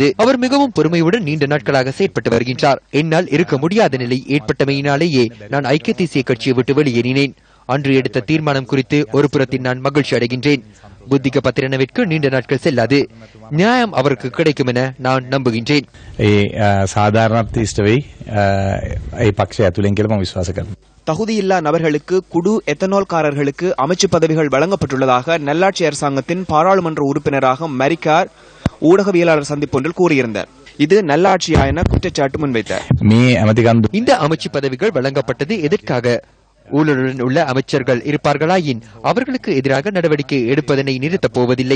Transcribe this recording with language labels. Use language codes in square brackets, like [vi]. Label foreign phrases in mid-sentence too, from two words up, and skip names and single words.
[ta] அவர் மிகவும் பொறுமையுடன் நீண்ட நாட்களாக செயற்பட்டு வருகின்றார். என்னால் இருக்க முடியாத நிலை ஏற்பட்டமையினாலேயே நான் ஐக்கிய தேசிய கட்சியை விட்டு வெளியேறினேன். அன்று எடுத்த தீர்மானம் குறித்து ஒரு புறத்தில் நான் மகிழ்ச்சி அடைகின்றேன். புத்திக பத்திரனவிற்கு நீண்ட நாட்கள் செல்லாது. நியாயம் அவருக்கு கிடைக்கும் என நான் நம்புகின்றேன். [si] සාධාරණ පක්ෂ ඇතුලෙන් කියලා මම විශ්වාස කරනවා. [ta] தகுதியில்லா நபர்களுக்கு குடு எத்தனால்காரர்களுக்கு அமைச்சு பதவிகள் வழங்கப்பட்டுள்ளதாக நல்லாட்சி அரசாங்கத்தின் பாராளுமன்ற உறுப்பினராக மரிக்கார் ஊடகவியலாளர் சந்திப்பொன்றில் கூறியிருந்தார். இது நல்லாட்சியா என குற்றச்சாட்டு முன்வைத்தார். இந்த அமைச்சு பதவிகள் வழங்கப்பட்டது எதற்காக? ஊழலுடன் உள்ள அமைச்சர்கள் இருப்பார்களாயின் அவர்களுக்கு எதிராக நடவடிக்கை எடுப்பதனை நிறுத்தப் போவதில்லை.